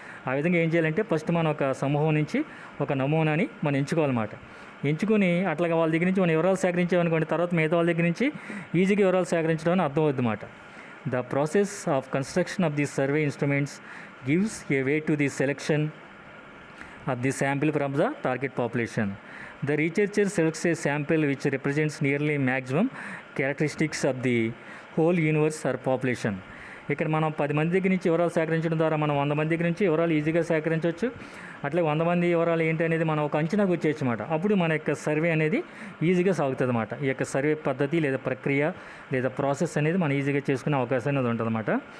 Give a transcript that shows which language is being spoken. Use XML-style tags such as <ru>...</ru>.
<te>ఆ విధంగా ఏం చేయాలంటే ఫస్ట్ మనం ఒక సమూహం నుంచి ఒక నమూనాని మనం ఎంచుకోవాలన్నమాట. ఎంచుకొని అట్లాగా వాళ్ళ దగ్గర నుంచి మనం వివరాలు సేకరించామనుకోండి, తర్వాత మిగతా వాళ్ళ దగ్గర నుంచి ఈజీగా వివరాలు సేకరించడం అని అర్థం అవుతుంది అన్నమాట.</te> <en>The process of construction of the survey instruments gives a way to the selection of the sample from the target population. The researcher selects a sample which represents nearly maximum characteristics of the whole universe or population.</en> <te>ఇక్కడ మనం 10 మంది దగ్గర నుంచి వివరాలు సేకరించడం ద్వారా మనం 100 మంది దగ్గర నుంచి వివరాలు ఈజీగా సేకరించవచ్చు. అట్లా 100 మంది వివరాలు ఏంటి అనేది మనం ఒక అంచనాకు వచ్చేయచ్చు అనమాట. అప్పుడు మన యొక్క సర్వే అనేది ఈజీగా సాగుతుంది అనమాట. ఈ యొక్క సర్వే పద్ధతి లేదా ప్రక్రియ లేదా ప్రాసెస్ అనేది మనం ఈజీగా చేసుకునే అవకాశం అనేది ఉంటుంది అనమాట.</te>